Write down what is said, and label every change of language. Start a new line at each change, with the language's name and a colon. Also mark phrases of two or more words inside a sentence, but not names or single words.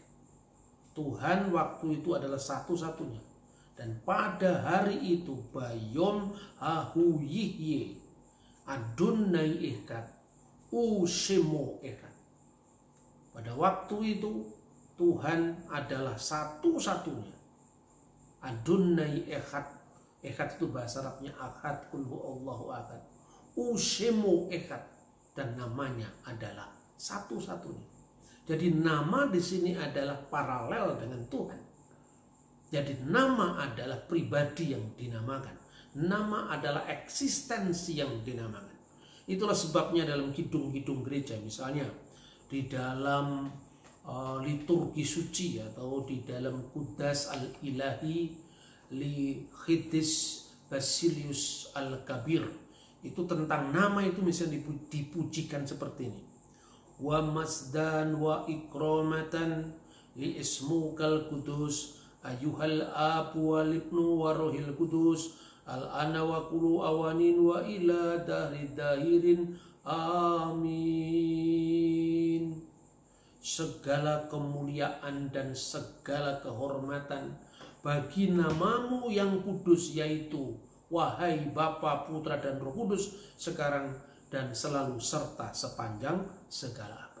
Indonesian: Tuhan waktu itu adalah satu-satunya. Dan pada hari itu
Hebrew: ביום ההוא יהיה אדני אחד ושמו אחד.
Indonesian: Pada waktu itu Tuhan adalah satu-satunya.
Hebrew: אדני אחד.
Indonesian: Echad itu bahasa Arabnya Ahad,
Arabic: قل هو الله أحد.
Hebrew: ושמו אחד,
Indonesian: dan namanya adalah satu-satunya. Jadi nama di sini adalah paralel dengan Tuhan. Jadi nama adalah pribadi yang dinamakan. Nama adalah eksistensi yang dinamakan. Itulah sebabnya dalam kidung-kidung gereja, misalnya di dalam liturgi suci atau di dalam Qudas al-Ilahi li Khidis Basilius al-Kabir, itu tentang nama itu misalnya dipujikan seperti ini.
Arabic: ومجداً وإكراماً لاسمك القدوس أيها الآب والابن والروح القدس الآن وكل أوان وإلى دهر الداهرين آمين.
Indonesian: Segala kemuliaan dan segala kehormatan bagi namamu yang kudus, yaitu wahai Bapa, Putra, dan Roh Kudus, sekarang dan selalu serta sepanjang segala abad.